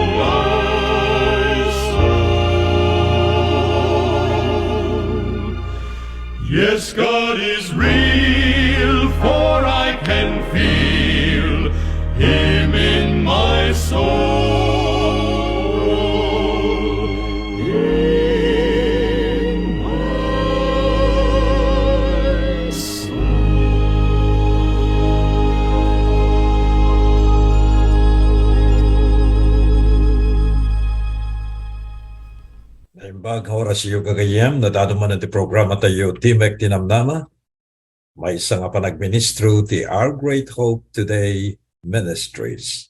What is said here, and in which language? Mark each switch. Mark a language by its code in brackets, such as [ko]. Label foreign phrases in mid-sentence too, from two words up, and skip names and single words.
[en] Yes, God is real, for I can feel Him in my soul. In my soul. [ilo] Naimbag orasyo gagayam, nadaduman ti programa tayo Timek Tinamdama. May isa nga panagministro ti Our Great Hope Today Ministries.